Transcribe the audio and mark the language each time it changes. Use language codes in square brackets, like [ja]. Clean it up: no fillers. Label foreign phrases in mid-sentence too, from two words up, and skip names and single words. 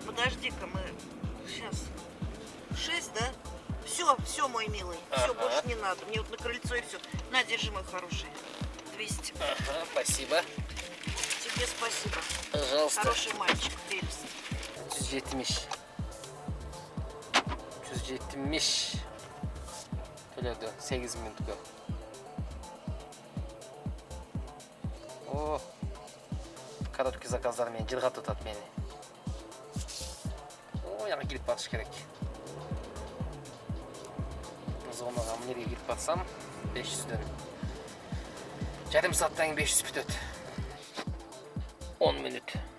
[ru] Подожди-ка, мы сейчас 6, да? Все, мой милый. Все, Ага. больше не надо. Мне вот на крыльцо и все. На, держи, мой хороший. 200. Ага, спасибо. Тебе спасибо. Пожалуйста. Хороший мальчик, прелесть. [kk] 170 төледі 8 минутқа. О, короткий заказдар мені жылға тұтады мені. О, яға келіп батыш керек. Зонаға мінерге келіп батсам 500-ден. [ky] Жарым сааттан 500 бүтөт. 10 минут.